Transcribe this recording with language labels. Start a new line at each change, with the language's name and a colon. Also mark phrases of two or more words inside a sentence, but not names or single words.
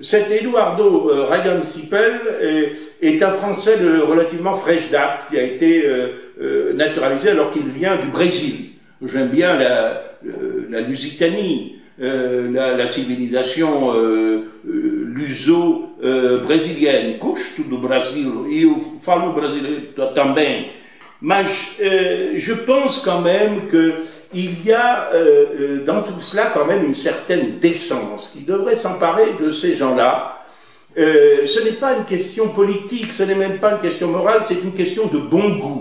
French: Cet Eduardo Rayancipel est un Français de relativement fraîche date qui a été naturalisé alors qu'il vient du Brésil. J'aime bien la Lusitanie, la civilisation luso-brésilienne.
Portuguese: Gosto do Brasil, eu falo brasileiro também.
French: Mais je pense quand même qu'il y a dans tout cela quand même une certaine décence qui devrait s'emparer de ces gens-là. Ce n'est pas une question politique, ce n'est même pas une question morale, c'est une question de bon goût.